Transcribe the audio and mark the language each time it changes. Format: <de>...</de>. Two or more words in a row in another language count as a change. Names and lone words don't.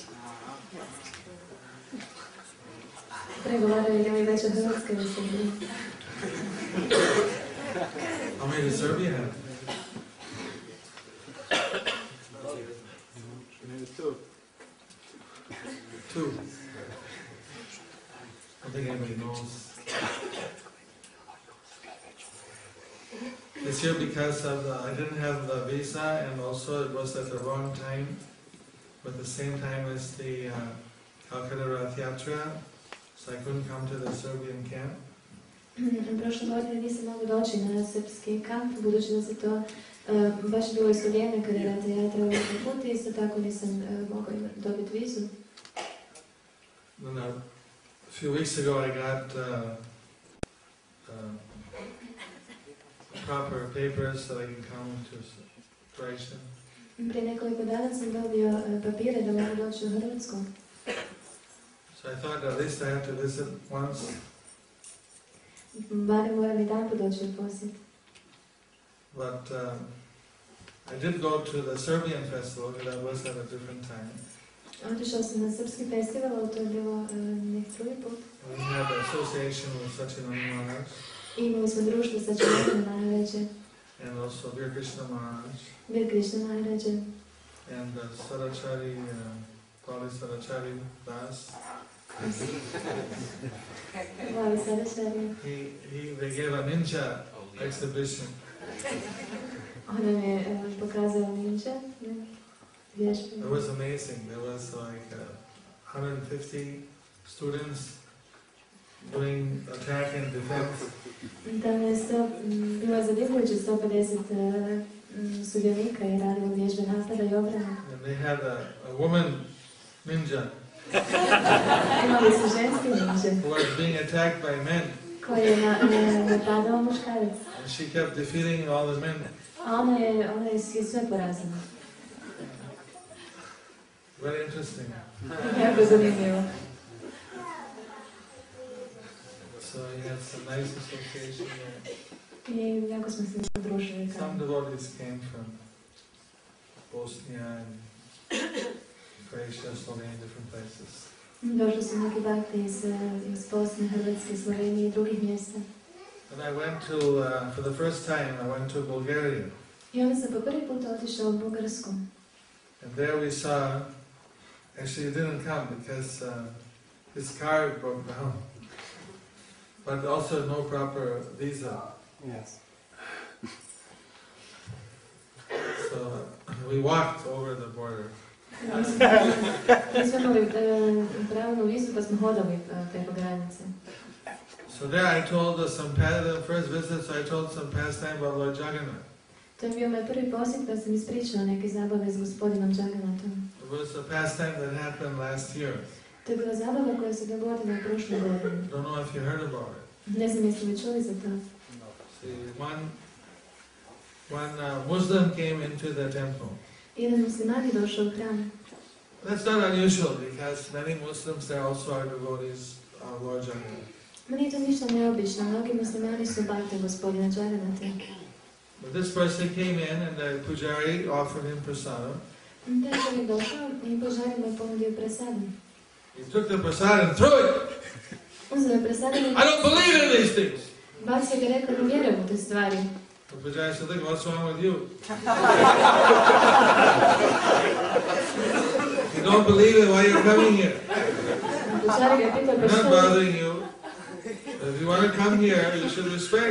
<hr>Pregovaraju da je veća Hrvatska ili Srbija.</hr> <en>How many does Serbia have? Two. I don't think anybody knows. This year, because of I didn't have the visa, and also it was at the wrong time, but the same time as the Calcutta Rath Yatra, so I couldn't come to the Serbian camp.</en> <hr>Prošle godine nisam mogla doći na srpski kamp, budući da se to baš bilo isto vrijeme kada je Rath Yatra u puti, isto tako nisam mogla dobiti vizu.</hr> <en>A few weeks ago I got proper papers so I can come to Croatia.</en> <hr>Prije nekoliko dana sam dobio papire da mogu doći u Hrvatsku.</hr> <en>So I thought at least I have to visit once.</en> <hr>Barem moram i dan doći u posjet.</hr> <en>But I did go to the Serbian festival, but that was at a different time.</en> <hr>Otišao sam na srpski festival, ali to je bilo neki drugi put.</hr> <en>We had an association with Satchidananda Maharaj.</en> <hr>Imali smo društvo sa Satchidananda Maharaja.</hr> <en>And also Vir Krishna Maharaj.</en> <hr>Vir Krishna Maharaja.</hr> <en>And Sarachari, Pali Sarachari Das.</en> <hr>Pali Sarachari.</hr> <en>They gave a ninja exhibition.</en> <hr>On nam je pokazao ninja.</hr> <en>It was amazing. There was like 150 students doing attack and defense.</en> <hr>Tamo je bilo zadivljujuće 150 sudionika i radilo vježbe napada i obrane.</hr> <en>And they had a woman ninja.</en> <hr>Imali su ženski ninja.</hr> <en>Who was being attacked by men.</en> <hr>Koji je napadao muškarac.</hr> <en>And she kept defeating all the men.</en> <hr>A ona je sve porazila.</hr> <en>Very interesting.</en> <hr>Jako zanimljivo.</hr> <en>So you had some nice association there.</en> <hr>I jako smo se družili.</hr> <en>Some devotees came from Bosnia and Croatia, Slovenia, different places.</en> <hr>Došli su neki bakti iz Bosne, Hrvatske, Slovenije i drugih mjesta.</hr> <en>And I went to, for the first time, I went to Bulgaria.</en> <hr>I onda sam po prvi put otišao u Bugarsku.</hr> <en>And there we saw, actually he didn't come because his car broke down. But also no proper visa. Yes. So we walked over the border.</en> <hr>Nismo imali pravilnu vizu pa smo hodali preko granice.</hr> <en>So there I told the first visit, so I told some pastime about Lord Jagannath.</en> <hr>To je bio moj prvi posjet pa sam ispričala neke zabave s gospodinom Jagannathom.</hr> <en>It was a pastime that happened last year.</en> <hr>To je bila zabava koja se dogodila u prošloj godini.</hr> <en>Don't know if you heard about it.</en> <hr>Ne znam jeste li čuli za to.</hr> <en>See, one Muslim came into the temple.</en> <hr>Jedan musliman je došao u hram.</hr> <en>That's not unusual because many Muslims there also are devotees of Lord Jagannath.</en> <hr>Ma nije to ništa neobično, mnogi muslimani su bakte gospodina Jagannatha.</hr> <en>But this person came in and the pujari offered him prasadam.</en> <hr>Taj čovjek došao i pužari mu je ponudio prasadam.</hr> <en>He took the prasad and threw it.</en> <hr>Uzeo je prasadam i</hr> <en>I don't believe in these things.</en> <hr>bacio ga rekao da vjerujem u te stvari.</hr> <en>The pujari said, look, what's wrong with you? You don't believe it, why you're coming here?</en> <hr>Pužari ga je pitao</hr> <en>I'm</en> <hr>pa</hr> <en>not</en> <hr>što?</hr> <en>bothering you. If you want to come here, you should respect.</en>